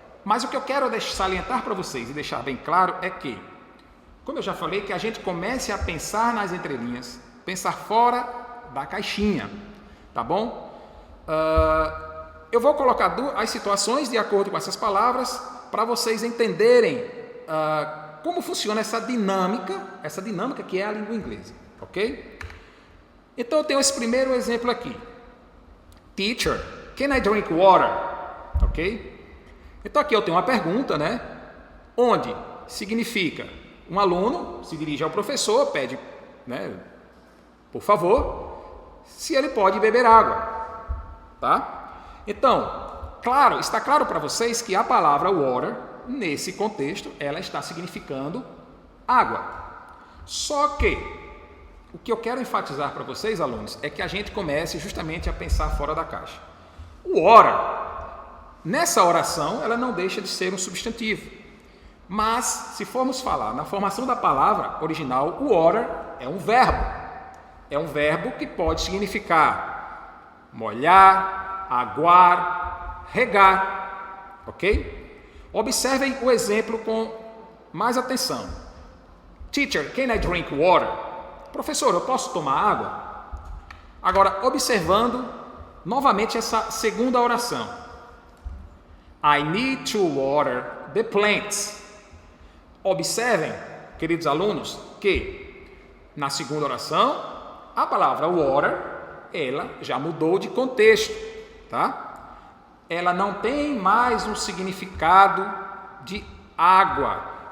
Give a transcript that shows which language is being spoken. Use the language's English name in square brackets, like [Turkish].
[Portuguese] Mas o que eu quero salientar para vocês e deixar bem claro é que, como eu já falei, que a gente comece a pensar nas entrelinhas, pensar fora da caixinha, tá bom? Eu vou colocar as situações de acordo com essas palavras para vocês entenderem como funciona essa dinâmica que é a língua inglesa, ok? Então eu tenho esse primeiro exemplo aqui. [English] Teacher, can I drink water? [Portuguese] Ok? Então aqui eu tenho uma pergunta, né? Onde significa um aluno se dirige ao professor, pede, né, por favor, se ele pode beber água, tá? Então, está claro para vocês que a palavra water, nesse contexto, ela está significando água. Só que, o que eu quero enfatizar para vocês, alunos, é que a gente comece justamente a pensar fora da caixa. O water, nessa oração, ela não deixa de ser um substantivo. Mas, se formos falar na formação da palavra original, o water é um verbo. É um verbo que pode significar molhar, aguar, regar, ok? Observem o exemplo com mais atenção. [English] Teacher, can I drink water? [Portuguese] Professor, eu posso tomar água? Agora, observando novamente essa segunda oração. [English] I need to water the plants. [Portuguese] Observem, queridos alunos, que na segunda oração, a palavra water, ela já mudou de contexto, tá? Ela não tem mais um significado de água.